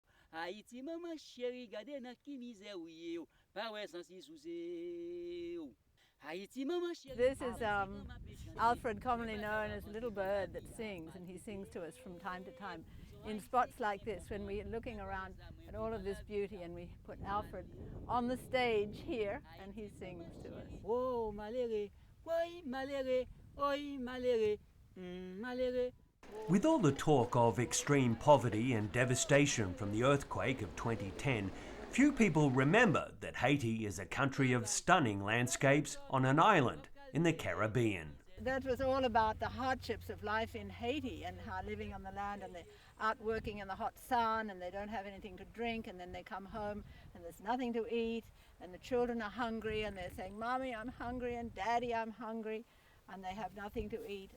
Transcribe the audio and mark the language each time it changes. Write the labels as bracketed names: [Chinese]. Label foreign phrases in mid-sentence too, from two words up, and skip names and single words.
[Haitian Creole] Haiti maman chérie, gade nan ki misère ou ye yo. Pa wè sans si sou se yo. Haiti maman chérie. [English] This is Alfred, commonly known as Little Bird, that sings, and he sings to us from time to time in spots like this when we're looking around at all of this beauty, and we put Alfred on the stage here and he sings to us. [Haitian Creole] Oh malere, oi malere, oi malere, malere. [English] With all the talk of extreme poverty and devastation from the earthquake of 2010, few people remember that Haiti is a country of stunning landscapes on an island in the Caribbean. That was all about the hardships of life in Haiti and how living on the land, and they're out working in the hot sun and they don't have anything to drink, and then they come home and there's nothing to eat, and the children are hungry and they're saying, Mommy, I'm hungry, and Daddy, I'm hungry, and they have nothing to eat.